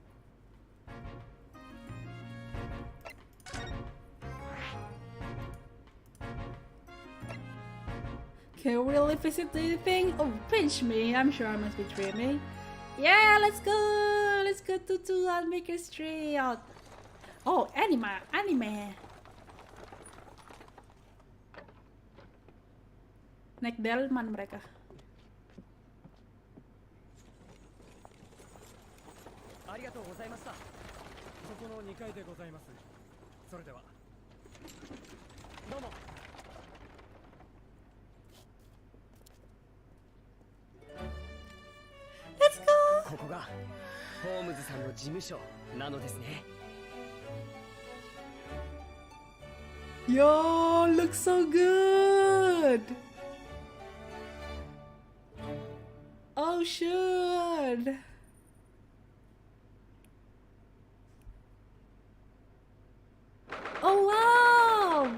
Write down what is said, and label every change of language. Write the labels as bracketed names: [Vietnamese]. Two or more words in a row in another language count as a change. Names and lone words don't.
[English] Can we really visit anything? Oh, pinch me. I'm sure I must be dreaming. Yeah, let's go! Let's go to Baker Street. Oh, anime. [Indonesian] Naik delman mereka. [Japanese] ありがとうございました。そこの2階でございます。それでは。どうも。 [English] Let's go! [Japanese] ここがホームズさんの事務所なのですね。 [English] Yo, looks so good! Oh, shoot! Oh, wow!